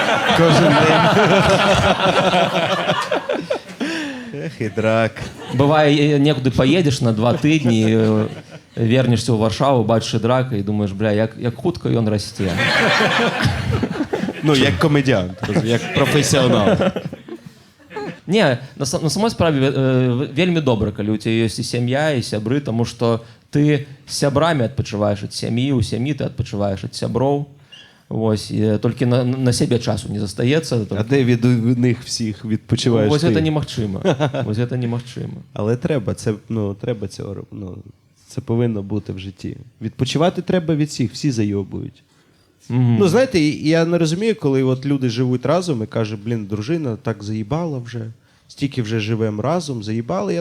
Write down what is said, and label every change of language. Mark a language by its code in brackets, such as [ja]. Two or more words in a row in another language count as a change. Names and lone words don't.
[uk] Кожен день. Ех, Ідрак. Буває, некуди поїдеш на 2 тижні, вернешся у Варшаву, бачиш Ідрака і думаєш, як хутко він росте. Як комедіант, як професіонал. [be] Ні, на самой справі вельмі добра, калі [uk] у тебе є [be] і сям'я, і сябры, [uk] тому що ти [be] з сябрамі адпачываеш ад сям'і, у сям'і ти адпачываєш ад сяброў. [uk] Ось, тільки на себе часу не застається. А де від них всіх відпочиваєш Ось ти? це немагчыма. Ось це немагчыма. Але треба, треба цього робити. Це повинно бути в житті. Відпочивати треба від всіх, всі зайобують. Знаєте, я не розумію, коли от люди живуть разом і кажуть, дружина так заїбала вже, стільки вже живемо разом, заїбали.